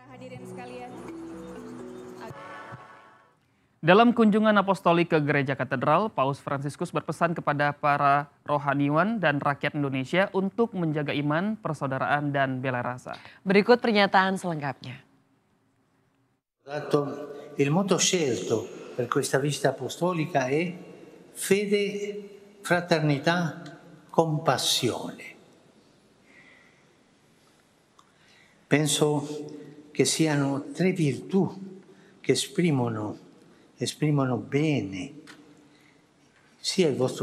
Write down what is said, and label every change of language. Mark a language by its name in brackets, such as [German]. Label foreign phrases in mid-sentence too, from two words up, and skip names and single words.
[Indonesian] Dalam kunjungan apostolik ke Gereja Katedral, Paus Fransiskus berpesan kepada para rohaniwan dan rakyat Indonesia untuk menjaga iman, persaudaraan, dan bela rasa. Berikut pernyataan selengkapnya. [Italian] Il motto scelto per questa visita apostolica è fede, fraternità, compassione. Penso che siano 3 virtù che esprimono bene sia il vostro